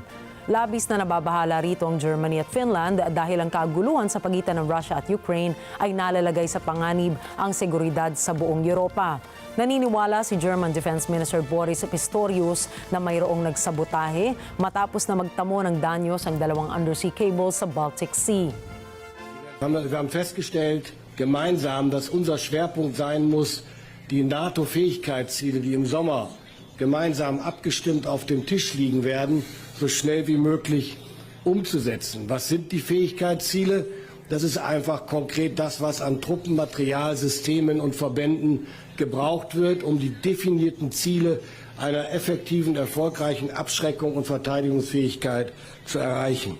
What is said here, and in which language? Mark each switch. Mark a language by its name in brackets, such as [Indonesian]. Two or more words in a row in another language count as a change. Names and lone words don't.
[Filipino] Labis na nababahala rito ang Germany at Finland dahil ang kaguluhan sa pagitan ng Russia at Ukraine ay nalalagay sa panganib ang seguridad sa buong Europa. Naniniwala si [English] German Defense Minister [Filipino] Boris Pistorius na mayroong nagsabotahe matapos na magtamo ng danyos ang dalawang [English] undersea cables [Filipino] sa Baltic Sea. [German] Wir haben festgestellt, gemeinsam, dass unser Schwerpunkt sein muss, die NATO-Fähigkeitsziele, die im Sommer gemeinsam abgestimmt auf dem Tisch liegen werden, so schnell wie möglich umzusetzen. Was sind die Fähigkeitsziele? Das ist einfach konkret das, was an Truppen, Material, Systemen und Verbänden gebraucht wird, um die definierten Ziele einer effektiven, erfolgreichen Abschreckung und Verteidigungsfähigkeit zu erreichen.